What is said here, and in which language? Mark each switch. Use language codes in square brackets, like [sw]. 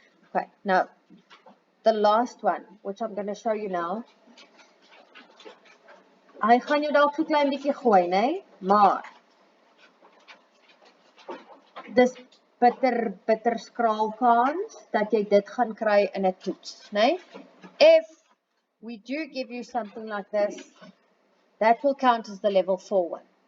[en] Okay, now, the last one, which I'm going to show you now. [af] Hy gaan jou dalk so klein bietjie gooi, nee? Maar, dis bitter skraal kans, dat jy dit gaan kry in 'n toets, nee? If [en] we do give you something like this. That will count as the level 4 one.